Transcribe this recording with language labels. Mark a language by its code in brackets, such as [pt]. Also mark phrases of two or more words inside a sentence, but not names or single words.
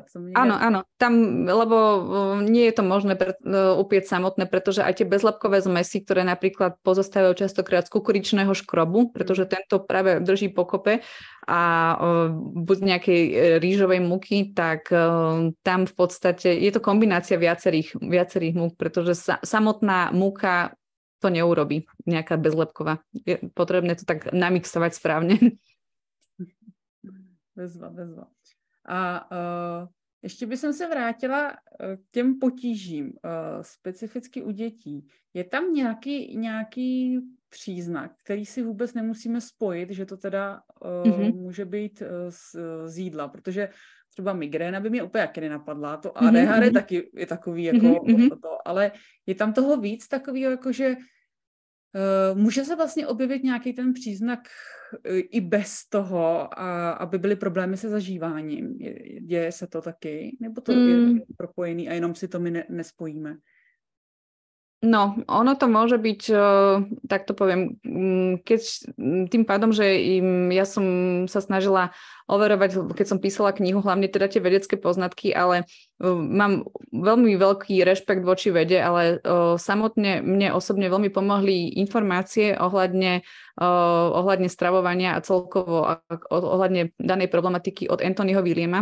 [sk] Áno, tam, lebo nie je to možné upieť samotné, pretože aj tie bezlepkové zmesy, ktoré napríklad pozostávajú častokrát z kukuričného škrobu, pretože tento práve drží pokope a buď nejakej rýžovej múky, tak tam v podstate je to kombinácia viacerých múk, pretože samotná múka to neurobí, nejaká bezlepková. Je potrebné to tak namixovať správne. [cs] Bezva. A ještě by jsem se vrátila k těm potížím, specificky u dětí. Je tam nějaký příznak, který si vůbec nemusíme spojit, že to teda může být z jídla, protože třeba migréna by mě úplně jaké nenapadla, to ADHD taky je takový jako to, ale je tam toho víc takového, jako že může se vlastně objevit nějaký ten příznak i bez toho, aby byly problémy se zažíváním. Děje se to taky? Nebo to je propojený a jenom si to my nespojíme? [sk] No, ono to môže byť, tak to poviem, keď tým pádom, že ja som sa snažila overovať, keď som písala knihu, hlavne teda tie vedecké poznatky, ale mám veľmi veľký rešpekt voči vede, ale samotne mne osobne veľmi pomohli informácie ohľadne stravovania a celkovo ohľadne danej problematiky od Anthonyho Williama.